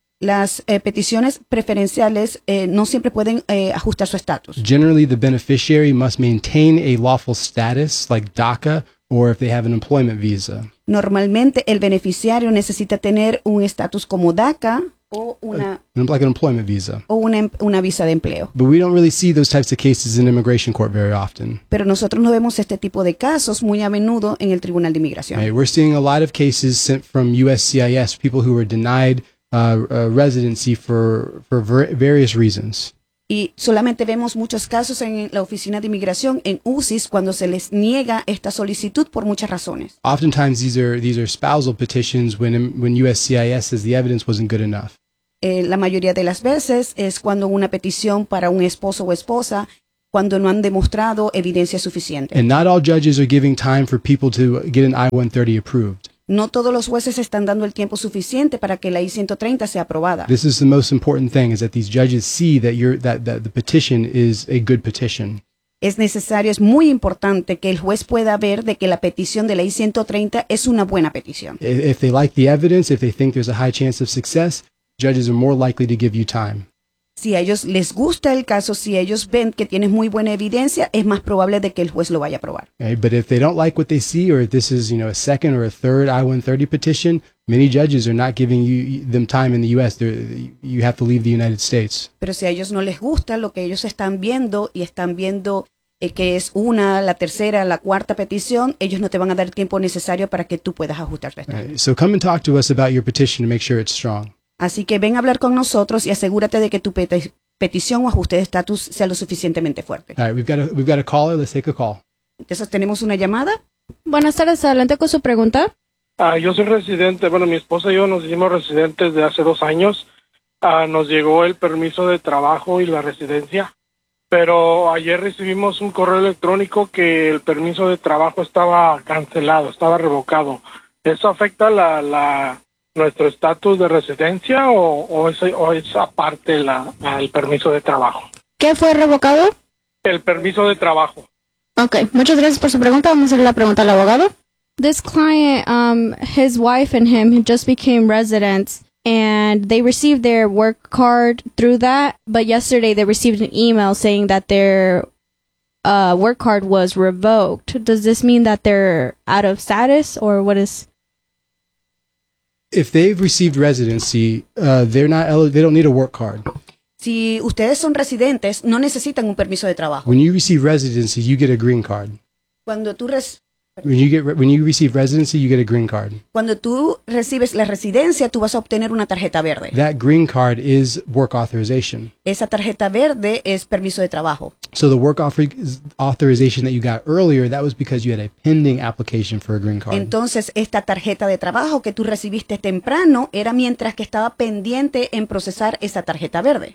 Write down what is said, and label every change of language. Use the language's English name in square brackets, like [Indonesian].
[Spanish] Las peticiones preferenciales no siempre pueden ajustar su estatus. [English] Generally, the beneficiary must maintain a lawful status, like DACA, or if they have an employment visa. [Spanish] Normalmente, el beneficiario necesita tener un estatus como DACA o [English] like an employment visa. [Spanish] O una visa de empleo. [English] But we don't really see those types of cases in immigration court very often. [Spanish] Pero nosotros no vemos este tipo de casos muy a menudo en el Tribunal de Inmigración. [English] Right, we're seeing a lot of cases sent from USCIS, people who were denied residency for various reasons. [Spanish] Y solamente vemos muchos casos en la Oficina de Inmigración, en USCIS, cuando se les niega esta solicitud por muchas razones. [English] Oftentimes these are spousal petitions when USCIS says the evidence wasn't good enough. [Spanish] La mayoría de las veces es cuando una petición para un esposo o esposa, cuando no han demostrado evidencia suficiente. [English] And not all judges are giving time for people to get an I-130 approved. [Spanish] No todos los jueces están dando el tiempo suficiente para que la I-130 sea aprobada. [English] This is the most important thing, is that these judges see that that the petition is a good petition. [Spanish] Es necesario, es muy importante que el juez pueda ver de que la petición de la I-130 es una buena petición. [English] If they like the evidence, if they think there's a high chance of success, judges are more likely to give you time. [Spanish] Si a ellos les gusta el caso, si ellos ven que tienes muy buena evidencia, es más probable de que el juez lo vaya a aprobar. [English] Okay, but if they don't like what they see, or if this is, you know, a second or a third I-130 petition, many judges are not giving them time in the U.S. You have to leave the United States. [Spanish] Pero si a ellos no les gusta lo que ellos están viendo, y están viendo que es una, la tercera, la cuarta petición, ellos no te van a dar el tiempo necesario para que tú puedas ajustar tu estatus. [English] Okay, so come and talk to us about your petition to make sure it's strong. [Spanish] Así que ven a hablar con nosotros y asegúrate de que tu petición o ajuste de estatus sea lo suficientemente fuerte. [English] All right, we've got a caller. Let's take a call. [Spanish] Entonces, ¿tenemos una llamada? Buenas tardes. Adelante con su pregunta. Yo soy residente, bueno, mi esposa y yo nos hicimos residentes de hace 2 años. Nos llegó el permiso de trabajo y la residencia, pero ayer recibimos un correo electrónico que el permiso de trabajo estaba cancelado, estaba revocado. ¿Eso afecta nuestro estatus de residencia o es aparte el permiso de trabajo? ¿Qué fue revocado? El permiso de trabajo. Okay, muchas gracias por su pregunta. Vamos a hacer la pregunta al abogado. [English] This client, his wife and him just became residents and they received their work card through that. But yesterday they received an email saying that their work card was revoked. Does this mean that they're out of status or what is? If they've received residency, they don't need a work card. [Spanish] Si ustedes son residentes, no necesitan un permiso de trabajo. [English] When you receive residency, you get a green card. [Spanish] Cuando tú [English] When you receive residency, you get a green card. [Spanish] Cuando tú recibes la residencia, tú vas a obtener una tarjeta verde. [English] That green card is work authorization. [Spanish] Esa tarjeta verde es permiso de trabajo. [English] So the work authorization that you got earlier, that was because you had a pending application for a green card. [Spanish] Entonces, esta tarjeta de trabajo que tú recibiste temprano era mientras que estaba pendiente en procesar esa tarjeta verde.